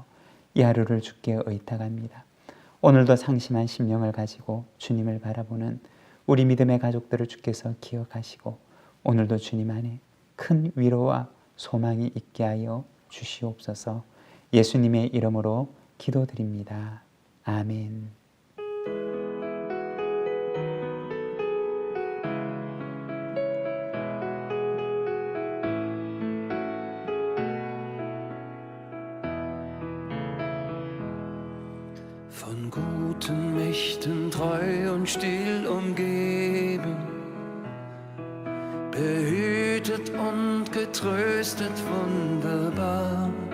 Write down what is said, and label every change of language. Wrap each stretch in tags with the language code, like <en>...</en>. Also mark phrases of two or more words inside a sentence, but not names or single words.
<ko>이 하루를 주께 의탁합니다. 오늘도 상심한 심령을 가지고 주님을 바라보는 우리 믿음의 가족들을 주께서 기억하시고 오늘도 주님 안에 큰 위로와 소망이 있게 하여 주시옵소서. 예수님의 이름으로 기도드립니다. 아멘.</ko> <de>Von guten Mächten treu und still umgeben, behütet und getröstet wunderbar.</de>